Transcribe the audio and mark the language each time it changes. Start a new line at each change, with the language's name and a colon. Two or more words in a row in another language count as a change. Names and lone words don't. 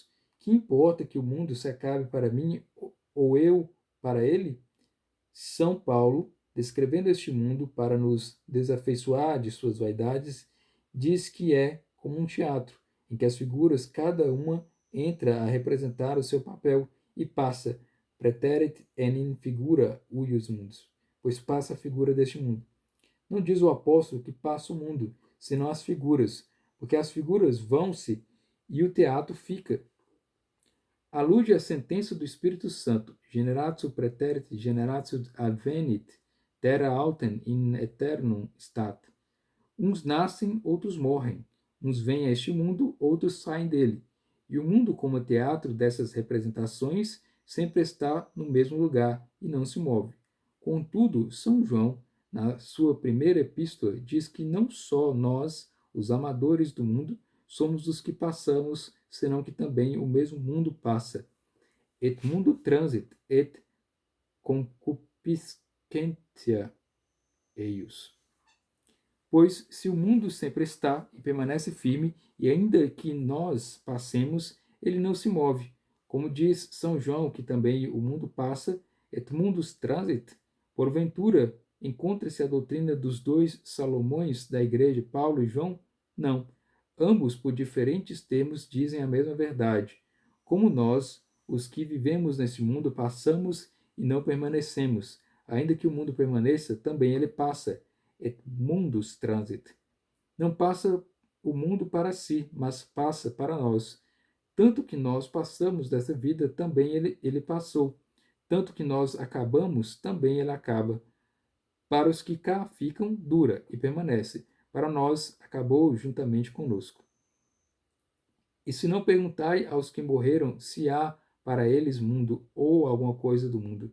Portuguese: Que importa que o mundo se acabe para mim ou eu para ele? São Paulo, descrevendo este mundo para nos desafeiçoar de suas vaidades, diz que é como um teatro, em que as figuras, cada uma, entra a representar o seu papel e passa,
Latin: praeterit enim figura huius mundus,
Portuguese: pois passa a figura deste mundo. Não diz o apóstolo que passa o mundo, senão as figuras, porque as figuras vão-se e o teatro fica. Alude à sentença do Espírito Santo,
Latin: generatio praeterit, generatio advenit, terra autem in aeternum stat.
Portuguese: Uns nascem, outros morrem. Uns vêm a este mundo, outros saem dele. E o mundo, como teatro dessas representações, sempre está no mesmo lugar e não se move. Contudo, São João, na sua primeira epístola, diz que não só nós, os amadores do mundo, somos os que passamos, senão que também o mesmo mundo passa.
Latin: Et mundo transit, et concupiscentia eius.
Portuguese: Pois se o mundo sempre está e permanece firme, e ainda que nós passemos, ele não se move. Como diz São João, que também o mundo passa,
Latin: et mundus transit,
Portuguese: porventura encontra-se a doutrina dos dois Salomões da igreja, Paulo e João? Não. Ambos, por diferentes termos, dizem a mesma verdade. Como nós, os que vivemos neste mundo, passamos e não permanecemos. Ainda que o mundo permaneça, também ele passa.
Latin: Et mundus transit.
Portuguese: Não passa o mundo para si, mas passa para nós. Tanto que nós passamos dessa vida, também ele passou. Tanto que nós acabamos, também ele acaba. Para os que cá ficam, dura e permanece. Para nós, acabou juntamente conosco. E se não perguntai aos que morreram se há para eles mundo ou alguma coisa do mundo.